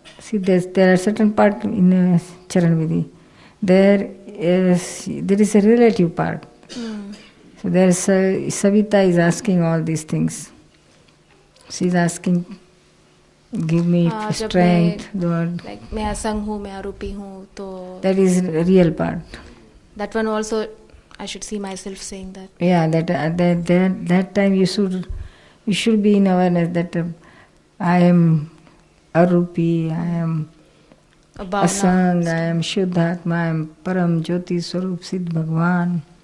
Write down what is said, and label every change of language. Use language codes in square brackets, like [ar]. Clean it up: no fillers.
[en] See, there are certain part in Charan Vidhi. There is a relative part. So there is Savita is asking all these things. She is asking, give me strength. [hi] Like मैं असंग हूँ, मैं आरोपी हूँ, तो [en] That is a real part. that one also I should see myself saying that. Yeah, that time you should be in awareness that I am Arupi, I am Above Asang, now. I am Shuddhatma, I am Param Jyoti Swarup Siddh Bhagwan.